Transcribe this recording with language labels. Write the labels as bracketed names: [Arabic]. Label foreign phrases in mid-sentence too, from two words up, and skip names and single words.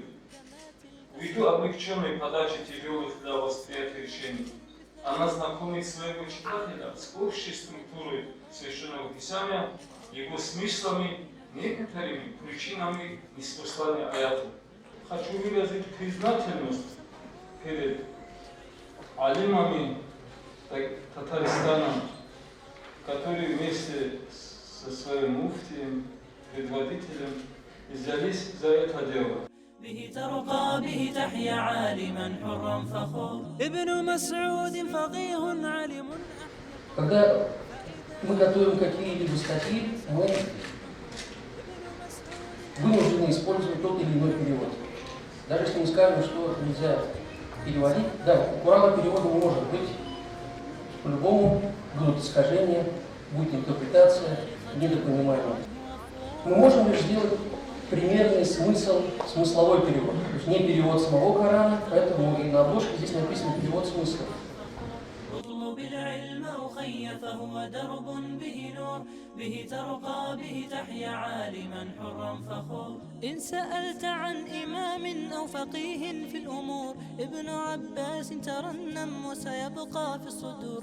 [Russian] Ввиду облегченной подачи тяжелых для восприятия решений, она знакомит своего читателя с общей структурой священного писания, его смыслами, некоторыми причинами неспослания аятов. Хочу выразить признательность перед алимами Татарстана, которые вместе со своим муфтием, предводителем, взялись за это дело. [Arabic] به ترقى به تحيا عالما حرا فخور. ابن مسعود فقيه عالم. [Russian] Когда мы готовим какие-либо статьи, мы вынуждены использовать тот или иной перевод. Даже если мы скажем, что нельзя переводить, да, у Корана перевода не может быть. По-любому будут искажения, будет интерпретация, недопонимание. Мы можем лишь сделать примерный смысл, смысловой перевод. То есть не перевод самого Корана, поэтому и на обложке здесь написано перевод смысла. [Arabic] اطلب العلم أخي فهو درب به نور، به ترقى به تحيا عالما حرا فخور. إن سألت عن إمام أو فقيه في الأمور، ابن عباس ترنم وسيبقى في الصدور.